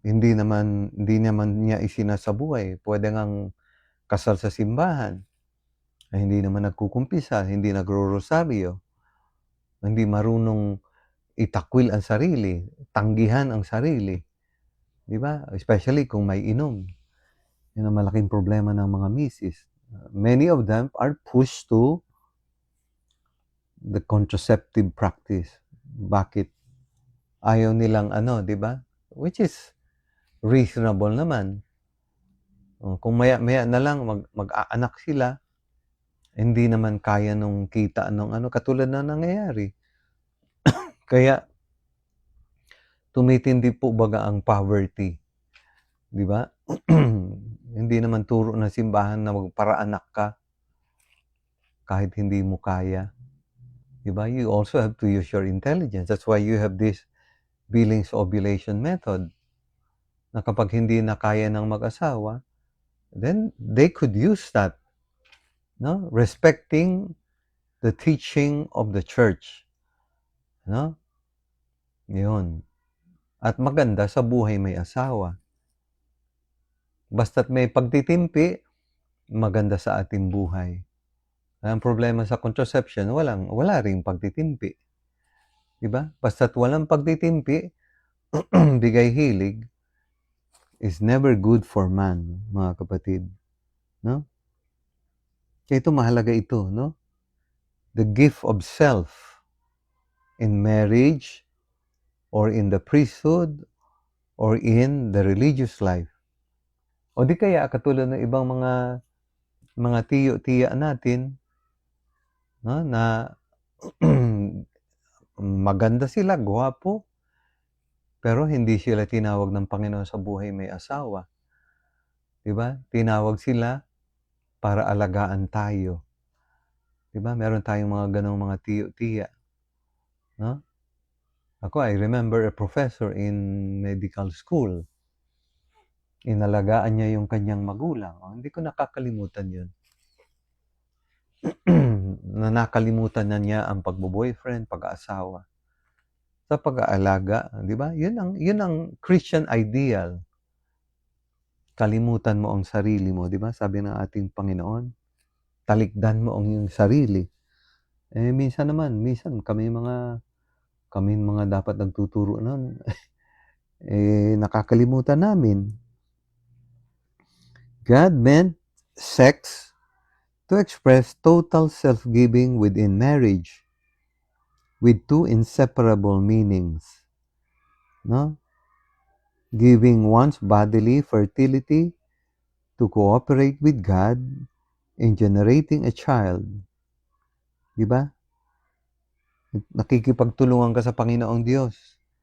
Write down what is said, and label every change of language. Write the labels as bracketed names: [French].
[Filipino] Hindi naman niya isinasabuhay. Pwede ngang kasal sa simbahan. Hindi naman nagkukumpisa, hindi nagro-rosaryo, hindi marunong itakwil ang sarili, tanggihan ang sarili. Di ba? Especially kung may inom. Yun ang malaking problema ng mga misis. [English] Many of them are pushed to the contraceptive practice. [Filipino] Bakit? Ayaw nilang di ba? [English] Which is reasonable [Filipino] naman. Kung maya-maya na lang mag-aanak sila, hindi naman kaya nung kita nung katulad na nangyayari. Kaya tumitindi po baga ang poverty. Di ba? Hindi naman turo ng simbahan na magparaanak ka kahit hindi mo kaya. Di ba? [English] You also have to use your intelligence. That's why you have this Billings Ovulation method, [Filipino] na kapag hindi na kaya ng mag-asawa, [English] then they could use that, no? Respecting the teaching of the church, no? [Filipino] Yun. At maganda sa buhay may asawa. Basta't may pagtitimpi, maganda sa ating buhay. Ang problema sa contraception, wala ring pagtitimpi. Diba? Basta't walang pagtitimpi, bigay hilig, [English] is never good for man, [Filipino] mga kapatid. No? Kaya ito, mahalaga ito, no? [English] The gift of self in marriage or in the priesthood or in the religious life. [Filipino] O di kaya katulad ng ibang mga tiyo-tiya natin, no, na maganda sila, gwapo, pero hindi sila tinawag ng Panginoon sa buhay may asawa. Diba? Tinawag sila para alagaan tayo. Diba? Meron tayong mga ganong mga tiyo-tiya. No? [English] Ako, I remember a professor in medical school. [Filipino] Inalagaan niya yung kanyang magulang. Hindi ko nakakalimutan yun. Na nakalimutan na niya ang pagbo-boyfriend, pag-aasawa. Sa pag-aalaga, di ba? Yun ang Christian ideal. Kalimutan mo ang sarili mo, di ba? Sabi ng ating Panginoon, talikdan mo ang iyong sarili. Minsan kami mga dapat nagtuturo nun, nakakalimutan namin. [English] God meant sex to express total self-giving within marriage with two inseparable meanings. No? Giving one's bodily fertility to cooperate with God in generating a child. [Filipino] Diba? Nakikipagtulungan ka sa Panginoong Diyos.